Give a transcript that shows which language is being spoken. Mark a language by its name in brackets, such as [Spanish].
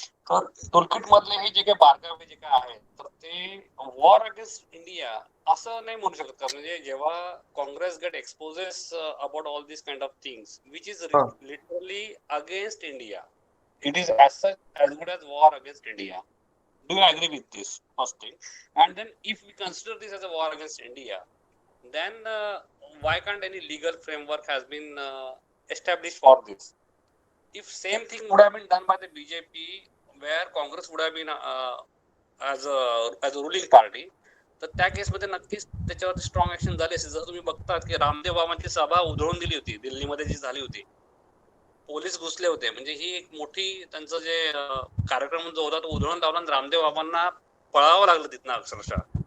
[Marathi] तर टूलकिट मधले हे जे काही बारकावे जे काय आहेत, तर ते [English] war against India [Marathi] असं नाही म्हणू शकत का? म्हणजे जेव्हा [English] Congress get exposes about all this kind of things which is literally against India, it is as such as good as war against India. Do you agree with this? First thing. And then if we consider this as a war against India, then why can't any legal framework has been established for this? If same thing would have been done by the BJP, where Congress would have been as a ruling party, [Marathi] तर त्या केसमध्ये नक्कीच त्याच्यावरती strong action झाली असेल. जर तुम्ही बघतात की रामदेव बाबांची सभा उधळून दिली होती दिल्लीमध्ये जी झाली होती, पोलीस घुसले होते. म्हणजे ही एक मोठी त्यांचं जे कार्यक्रम जो होता तो उधळून लावला, रामदेव बाबांना पळावं लागलं तिथनं अक्षरशः.